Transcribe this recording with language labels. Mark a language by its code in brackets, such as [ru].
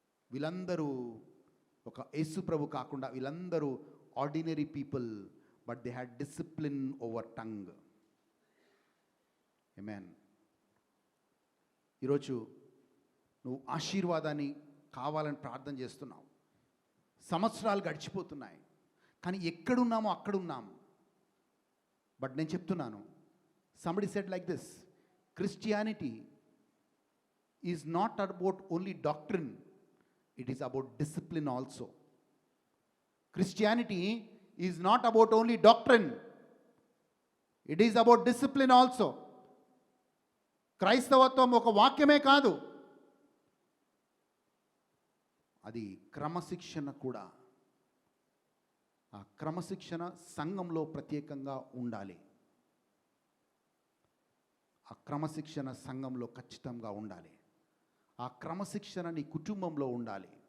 [te] వీళ్ళందరూ ఒక యేసు ప్రభు కాకుండా వీళ్ళందరూ [en] Ordinary people, but they had discipline over tongue. [te] ఆమేన్. ఈరోజు నువ్వు ఆశీర్వాదాన్ని కావాలని ప్రార్థన చేస్తున్నావు. సంవత్సరాలు గడిచిపోతున్నాయి, కానీ ఎక్కడున్నామో అక్కడున్నాము. [en] but [te] నేను చెప్తున్నాను, [en] somebody said like this, Christianity is not about only doctrine, it is about discipline also. Christianity is not about only doctrine, it is about discipline also. [te] క్రైస్తవత్వం ఒక వాక్యమే కాదు, అది క్రమశిక్షణ కూడా. ఆ క్రమశిక్షణ సంఘంలో ప్రత్యేకంగా ఉండాలి. ఆ క్రమశిక్షణ సంఘంలో ఖచ్చితంగా ఉండాలి. ఆ క్రమశిక్షణ నీ కుటుంబంలో ఉండాలి.